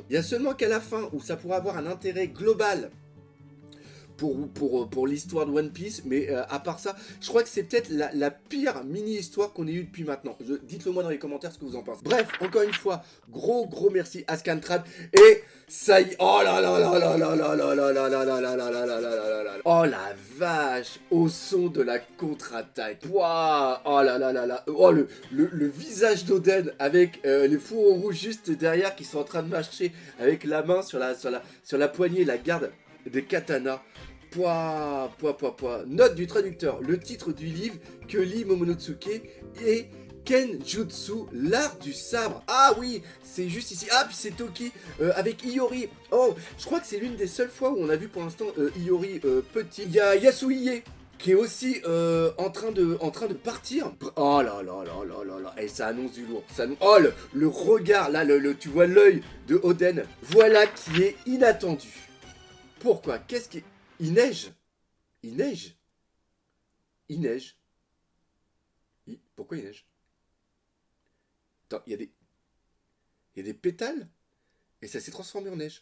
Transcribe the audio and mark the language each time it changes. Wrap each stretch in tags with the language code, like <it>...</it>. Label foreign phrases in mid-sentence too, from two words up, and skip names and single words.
<fr>Il y a seulement qu'à la fin où ça pourra avoir un intérêt global pour l'histoire de One Piece, mais à part ça, je crois que c'est peut-être la pire mini-histoire qu'on ait eue depuis maintenant. Dites-le moi dans les commentaires ce que vous en pensez. Bref, encore une fois, gros merci à Scantrad, et ça y est, oh là là là là là là là là là là là là là là là là là là, oh la vache, au son de la contre-attaque, waouh, oh là là là là, oh le visage d'Oden avec les fourreaux rouges juste derrière qui sont en train de marcher avec la main sur la poignée, la garde des katanas. Note du traducteur, le titre du livre que lit Momonosuke est Kenjutsu, l'art du sabre. Ah oui, c'est juste ici. Ah, puis c'est Toki avec Iori. Oh, je crois que c'est l'une des seules fois où on a vu pour l'instant Iori petit. Il y a Yasuhie qui est aussi en train de partir. Oh là là là là là là. Et ça annonce du lourd. Oh, le regard, là, tu vois l'œil de Oden. Voilà qui est inattendu. Pourquoi? Qu'est-ce qui... Il neige. Pourquoi il neige? Attends, il y a des pétales et ça s'est transformé en neige.</fr>